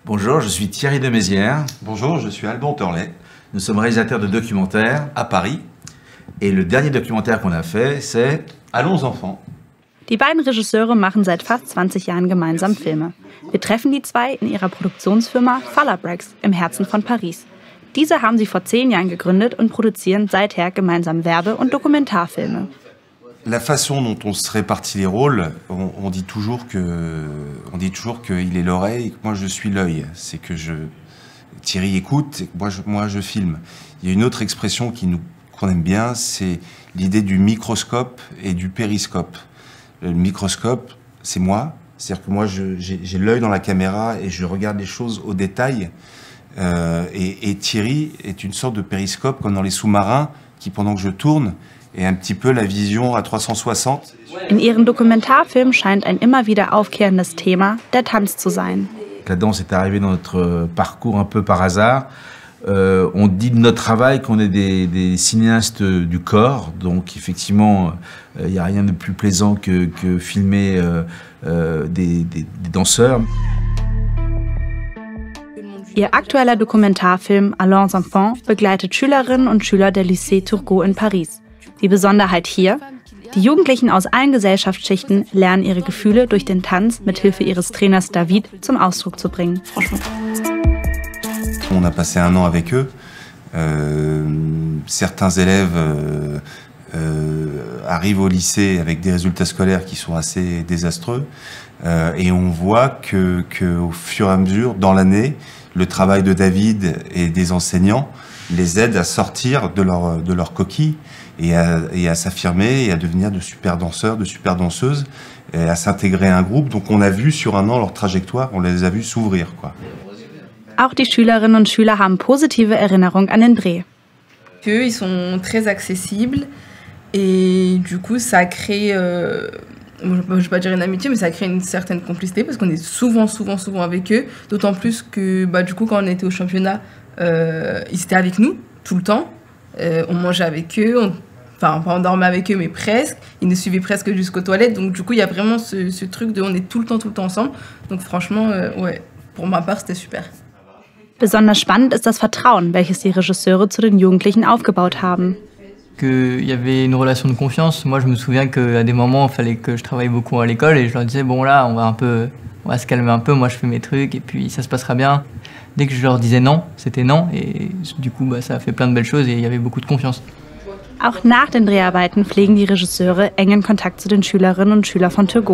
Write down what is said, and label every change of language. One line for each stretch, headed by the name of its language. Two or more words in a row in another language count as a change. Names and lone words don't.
French: Bonjour, je suis Thierry de Mézières. Bonjour, je suis Alban Torlet. Nous sommes réalisateurs de documentaires à Paris. Et le dernier documentaire qu'on a fait, c'est Allons enfants.
German: Die beiden Regisseure machen seit fast 20 Jahren gemeinsam Filme. Wir treffen die zwei in ihrer Produktionsfirma Falabrix im Herzen von Paris. Diese haben sie vor 10 Jahren gegründet und produzieren seither gemeinsam Werbe- und Dokumentarfilme.
French: La façon dont on se répartit les rôles, on dit toujours qu'il est l'oreille et que moi je suis l'œil. C'est que Thierry écoute et que moi je filme. Il y a une autre expression qu'on aime bien, c'est l'idée du microscope et du périscope. Le microscope, c'est moi. C'est-à-dire que moi j'ai l'œil dans la caméra et je regarde les choses au détail. Et Thierry est une sorte de périscope comme dans les sous-marins qui, pendant que je tourne, est un petit peu la vision à 360.
German: In ihren Dokumentarfilmen scheint ein immer wieder aufkehrendes Thema der Tanz zu sein.
French: La danse est arrivée dans notre parcours un peu par hasard. On dit de notre travail qu'on est des cinéastes du corps, donc effectivement, il n'y a rien de plus plaisant que filmer des danseurs.
German: Ihr aktueller Dokumentarfilm Allons enfants begleitet Schülerinnen und Schüler der Lycée Turgot in Paris. Die Besonderheit hier: Die Jugendlichen aus allen Gesellschaftsschichten lernen ihre Gefühle durch den Tanz mit Hilfe ihres Trainers David zum Ausdruck zu bringen.
French: On a passé 1 an avec eux. Certains élèves arrivent au lycée avec des résultats scolaires qui sont assez désastreux. Et on voit qu'au fur et à mesure, dans l'année, le travail de David et des enseignants les aide à sortir de leur coquille et à s'affirmer et à devenir de super danseurs, de super danseuses, et à s'intégrer à un groupe. Donc on a vu sur 1 an leur trajectoire, on les a vus s'ouvrir, quoi.
German: Auch die Schülerinnen und Schüler haben positive Erinnerungen an den Dreh.
French: Ils sont très accessibles et du coup ça crée, je ne vais pas dire une amitié, mais ça crée une certaine complicité parce qu'on est souvent avec eux. D'autant plus que du coup quand on était au championnat, ils étaient avec nous tout le temps. On mangeait avec eux, on dormait avec eux mais presque. Ils nous suivaient presque jusqu'aux toilettes. Donc du coup il y a vraiment ce truc de on est tout le temps ensemble. Donc franchement, ouais, pour ma part c'était super.
German: Besonders spannend ist das Vertrauen, welches die Regisseure zu den Jugendlichen aufgebaut haben.
French: Il y avait une relation de confiance. Moi, je me souviens qu'à des moments, il fallait que je travaille beaucoup à l'école et je leur disais, bon là, on va se calmer un peu, moi je fais mes trucs et puis ça se passera bien. Dès que je leur disais non, c'était non et du coup, ça a fait plein de belles choses et il y avait beaucoup de confiance.
German: Auch nach den Dreharbeiten pflegen die Regisseure engen Kontakt zu den Schülerinnen und Schülern von Turgot.